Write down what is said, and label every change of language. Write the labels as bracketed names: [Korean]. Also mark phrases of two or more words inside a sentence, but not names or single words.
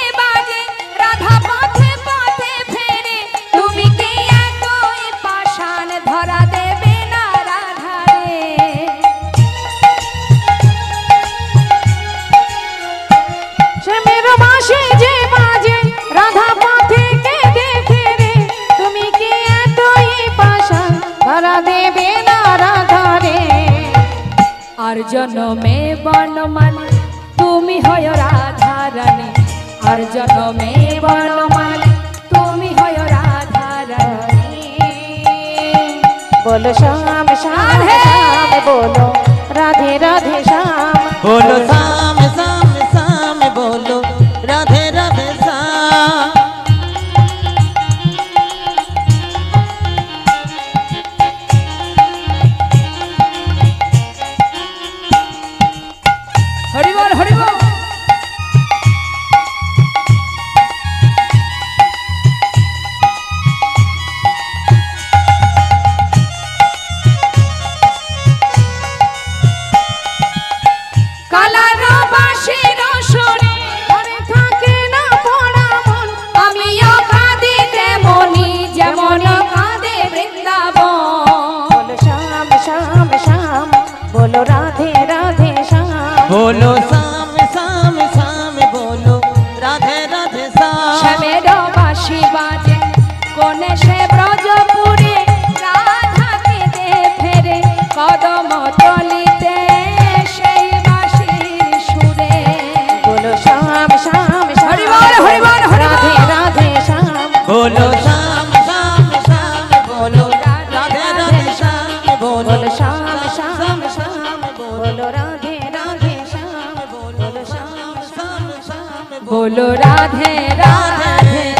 [Bangla] বাজে রাধা পথে পথে ফেরে তুমি কি এতই পাষাণ ধরা দেবে না রাধা রে শ্যামেরো বাঁশি যে বাজে রাধা পথে केঁদে ফেরে तुमी কি এতই পাষাণ ধরা দেবে না রাধা রে আর জনমে বনমালী তুমি হয় রাধা রানী আর জনমে বনমালী তুমি হয় রাধা রানী [Hindi] बोलो श्याम श्याम श्याम बोलो राधे राधे श्याम बोलो श्याम श्याम श्याम बोलो राधे राधे श्याम [Bangla] হরি বোল হরি বোল কালার বাঁশির সুরে মনে থাকে না পড়া মন আমিও কাঁদি তেমনি যেমন কাঁদে বৃন্দাবন [Hindi] बोलो श्याम श्याम श्याम बोलो राधे राधे श्याम बोलो श्याम श्याम श्याम बोलो राधे राधे श्याम [Bangla] শ্যামেরো বাঁশি বাজে কোনিশে ব্রজপুরে রাধা কেঁদে ফেরে কদম তলিতে সেই বাঁশির সুরে [Hindi] बोलो श्याम श्याम हरि बोल हरि बोल राधे राधे श्याम बोलो श्याम श्याम श्याम बोलो राधे राधे श्याम बोलो बोलो श्याम श्याम श्याम बोलो राधे राधे श्याम बोलो श्याम श्याम श्याम बोलो राधे राधे